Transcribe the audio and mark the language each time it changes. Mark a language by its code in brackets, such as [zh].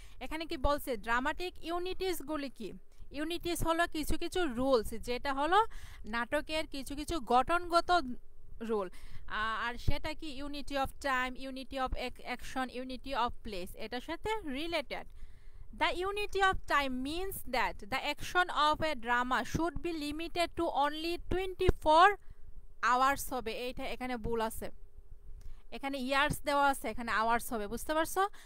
[bn] এখানে কি বলছে ড্রামাটিক ইউনিটিসগুলি কি? ইউনিটিস হলো কিছু কিছু রুলস, যেটা হলো নাটকের কিছু কিছু গঠনগত রুল, আর সেটা কি unity of time, unity of action, unity of place, এটার সাথে related. [en] The unity of time means that the action of a drama should be limited to only 24 hours হবে। [bn] এইটা এখানে ভুল আছে, এখানে ইয়ার্স দেওয়া আছে, এখানে আওয়ার্স হবে। বুঝতে পারছো?